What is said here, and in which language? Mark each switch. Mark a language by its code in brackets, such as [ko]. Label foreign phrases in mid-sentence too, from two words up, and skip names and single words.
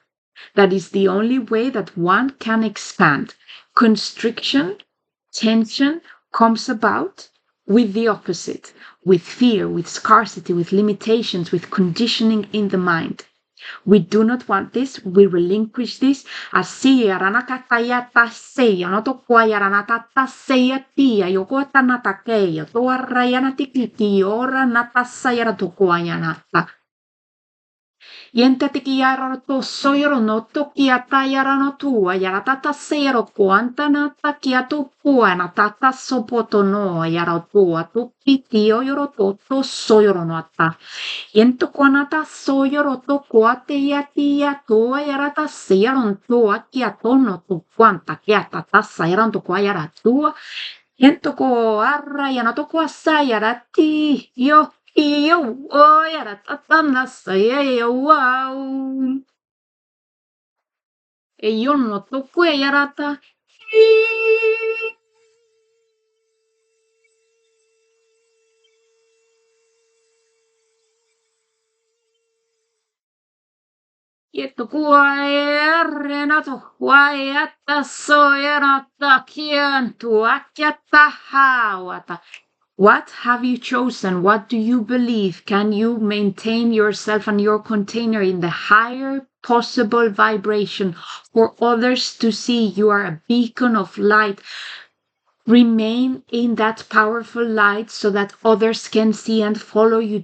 [en] That is the only way that one can expand. Constriction, tension comes about with the opposite, with fear, with scarcity, with limitations, with conditioning in the mind. We do not want this. We relinquish this. Asi aranakataya taseya no tokwaya ranataseya tia yokota natakeya toaraya natikiti ora natasaya tokwaya nata. Yentati yaro to soyoro no tokia tayara no tua yara tata sero quanta nata kia to puana tata sopoto no yara tua to pitio yoro to soyoro nata. Yento quanata soyoro to quate yatia toa yara ta seron toa kia tono to quanta kia tata sayran to qua yara tua. Yento ko arra yana to qua sayara ti yo. Yo, oh, yara tatana saya yo wow. E yo no toco yara ta. Yeto kuaere na to kuaeta soyera ta kientu akiata hawata. What have you chosen? What do you believe? Can you maintain yourself and your container in the higher possible vibration for others to see? You are a beacon of light. Remain in that powerful light so that others can see and follow you.